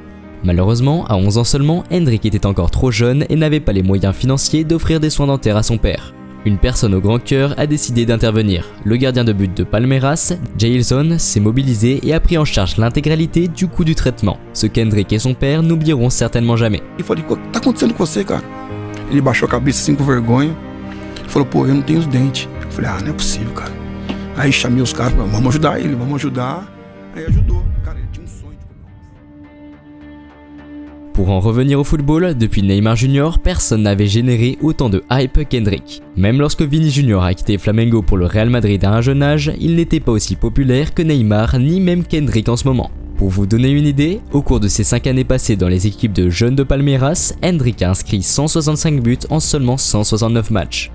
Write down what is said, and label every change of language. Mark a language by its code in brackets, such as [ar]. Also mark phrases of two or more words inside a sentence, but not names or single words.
[fr] Malheureusement, à 11 ans seulement, Henrique était encore trop jeune et n'avait pas les moyens financiers d'offrir des soins dentaires à son père. Une personne au grand cœur a décidé d'intervenir. Le gardien de but de Palmeiras, Jailson, s'est mobilisé et a pris en charge l'intégralité du coût du traitement, ce qu'Henrique et son père n'oublieront certainement jamais. [pt] E falei, o que tá acontecendo com você, cara? Ele baixou a cabeça assim com vergonha. Ele falou, pô, eu não tenho os dentes. Eu falei, ah, não é possível, cara. Aí chamei os caras, vamos ajudar ele, vamos ajudar. Aí ajudou. Cara, ele tinha um sonho. [fr] Pour en revenir au football, depuis Neymar Jr, personne n'avait généré autant de hype qu'Hendrick. Même lorsque Vini Jr a quitté Flamengo pour le Real Madrid à un jeune âge, il n'était pas aussi populaire que Neymar ni même qu'Hendrick en ce moment. Pour vous donner une idée, au cours de ses 5 années passées dans les équipes de jeunes de Palmeiras, Henrick a inscrit 165 buts en seulement 169 matchs.